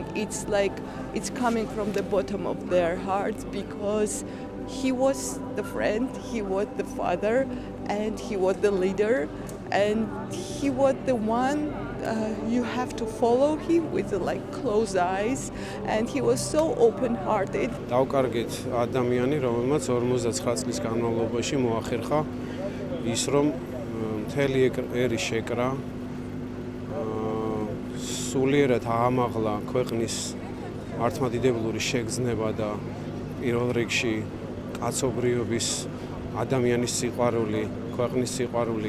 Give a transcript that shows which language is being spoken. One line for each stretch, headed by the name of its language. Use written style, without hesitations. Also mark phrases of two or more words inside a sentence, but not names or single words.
English: It's like it's coming from the bottom of their hearts because he was the friend, he was the father, and he was the leader, and he was the one you have to follow him with like closed eyes, and he was so open-hearted.
Georgian: დავკარგეთ ადამიანი, რომელმაც 59 წლის განმავლობაში მოახერხა ის, რომ მთელი ერი შეკრა, სულიერად აამაღლა ქვეყნის მართლმადიდებლური შეგრძნება და პირველ რიგში კაცობრიობის, ადამიანის სიყვარული, ქვეყნის სიყვარული.